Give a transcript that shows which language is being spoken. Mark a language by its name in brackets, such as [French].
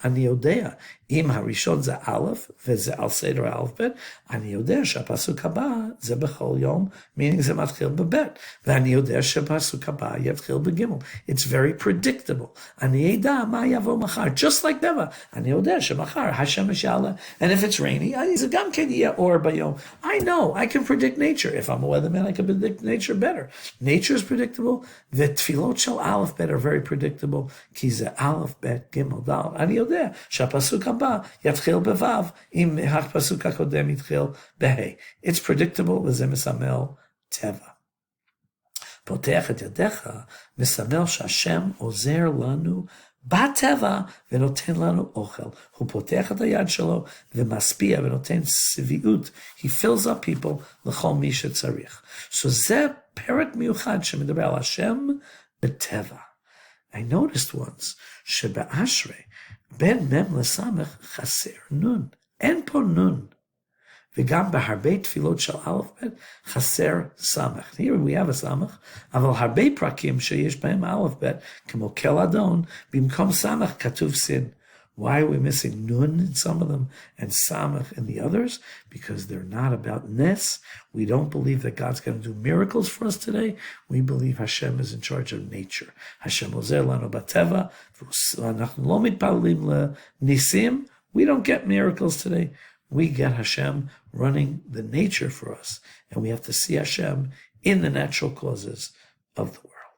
[Hebrew] אני יודע, אם הראשון זה א' וזה על סדר א' ב', אני יודע שהפסוק הבא זה בכל יום, [English] meaning [Hebrew] זה מתחיל בב', ואני יודע שהפסוק הבא יתחיל בג'. [English] It's very predictable. [Hebrew] אני אדע מה יבוא מחר, [English] just like [Hebrew] טבע. אני יודע שמחר השמש יעלה, [English] and if it's rainy, [Hebrew] זה גם כן יהיה אור ביום. [English] I know, I can predict nature. If I'm a weatherman, I can predict nature better. Nature is predictable, [Hebrew] ותפילות של א' ב' [English] are very predictable, [Hebrew] כי זה א' ב' ג' ד'. אני יודע שהפסוק הבא יתחיל בו' אם הפסוק הקודם יתחיל בה'. [English] It's predictable [Hebrew] וזה מסמל טבע. פותח את ידיך מסמל שהשם עוזר לנו בטבע ונותן לנו אוכל. הוא פותח את היד שלו ומשפיע ונותן שביעות. [English] He fills up people [Hebrew] לכל מי שצריך. So זה פרק מיוחד שמדבר על השם בטבע. [English] I noticed once [Hebrew] שבאשרי בין מם לסמך חסר נון. אין פה נון. וגם בהרבה תפילות של א' ב' חסר סמך. [English] Here we have a [Hebrew] סמך, אבל הרבה פרקים שיש בהם א' ב', כמו כל אדון, במקום סמך כתוב סין. [English] Why are we missing nun in some of them and samach in the others? Because they're not about nes. We don't believe that God's going to do miracles for us today. We believe Hashem is in charge of nature. [Hebrew] Hashem ozer lanu bateva. ואנחנו לא מתפללים לניסים. [English] We don't get miracles today. We get Hashem running the nature for us. And we have to see Hashem in the natural causes of the world.